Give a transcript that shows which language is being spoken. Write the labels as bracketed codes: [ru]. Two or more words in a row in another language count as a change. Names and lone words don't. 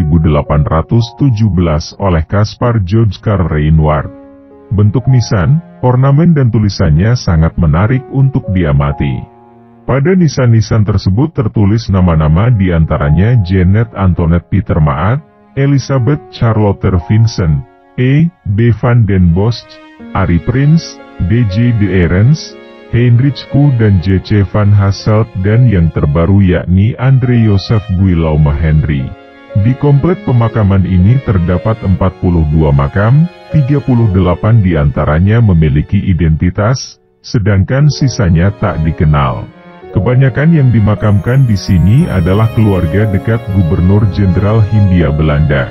[id] 1817 oleh Caspar George Karl Reinward. Bentuk nisan, ornamen dan tulisannya sangat menarik untuk diamati. Pada nisan-nisan tersebut tertulis nama-nama diantaranya Janet Antoinette Peter Maat, Elizabeth Charlotte Vincent, B. van den Bosch, Arie Prins, D.J. de Erens, Heinrich Kuh dan J.C. van Hasselt dan yang terbaru yakni Andre Joseph Guillaume Henry. Di komplek pemakaman ini terdapat 42 makam, 38 diantaranya memiliki identitas, sedangkan sisanya tak dikenal. Kebanyakan yang dimakamkan di sini adalah keluarga dekat Gubernur Jenderal Hindia Belanda.